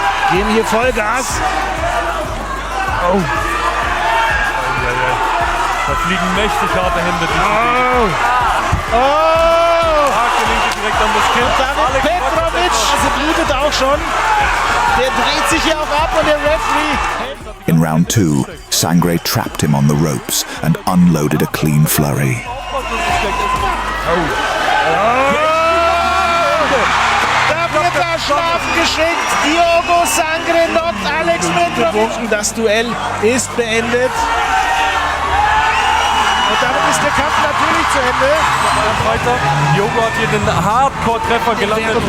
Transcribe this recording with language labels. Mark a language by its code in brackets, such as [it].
[de] Geben hier Vollgas. Oh. Da fliegen mächtig harte Hände. Gelingt direkt an das Kinn. Petravic, sie blutet auch schon. Der dreht sich hier auch ab und der Referee. [en] In round 2, Sangre trapped him on the ropes and unloaded a clean flurry. [de] Da wird er schlafen geschickt. Diogo Sangre knockt Alex Petravic. Das Duell ist beendet. Und damit ist der Kampf natürlich zu Ende. Diogo hat hier den Hardcore-Treffer gelandet.